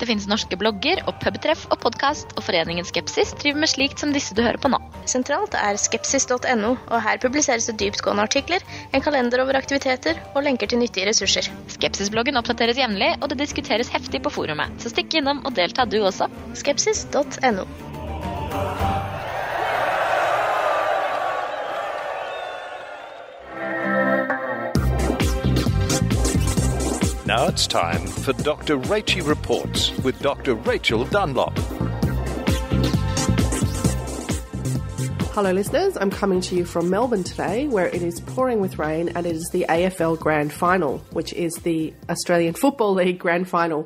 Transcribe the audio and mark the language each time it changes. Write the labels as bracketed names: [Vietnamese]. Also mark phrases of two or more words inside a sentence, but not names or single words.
[Norwegian] Det finnes norske blogger og pubtreff og podcast, og foreningen Skepsis driver med slikt som disse du hører på nå. Sentralt skepsis.no, og her publiseres det dyptgående artikler, en kalender over aktiviteter og lenker til nyttige ressurser. Skepsis-bloggen oppdateres jevnlig, og det diskuteres heftig på forumet, så stikk innom og delta du også. Skepsis.no. [English] Now it's time for Dr. Rachie Reports with Dr. Rachel Dunlop. Hello listeners, I'm coming to you from Melbourne today, where it is pouring with rain, and it is the AFL Grand Final, which is the Australian Football League Grand Final.